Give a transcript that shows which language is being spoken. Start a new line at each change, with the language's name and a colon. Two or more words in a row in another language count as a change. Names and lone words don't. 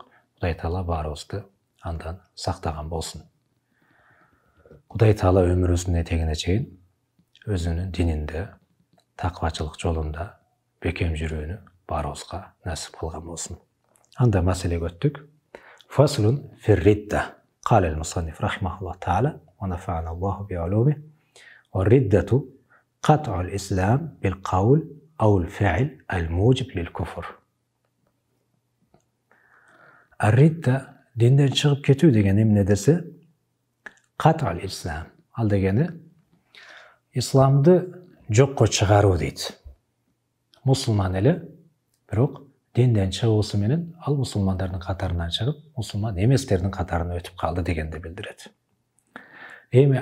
Kyrgyz: Кудай Таала баарыбызды андан сактаган болсун. Кудай Таала өмүрүбүздүн этегине чейин өзүнүн дининде, таквачылык жолунда бекем жүрүүнү баарыбызга насип кылган болсун. Анда маселеге өттүк.
Arabic: فصل في الردة. قال المصنف رحمه الله تعالى ونفعنا الله بعلومه والردة قطع الإسلام بالقول أو الفعل الموجب للكفر.
Kyrgyz: الردة динден чыгып кетүү деген эмне десе,
Arabic: قطع الإسلام.
Kyrgyz: Ал дегени исламды жокко чыгаруу дейт. Мусулман эле, бирок динден чыгуусу менен ал мусулмандардын катарынан чыгып, мусулман эместердин катарына өтүп калды дегенди билдирет.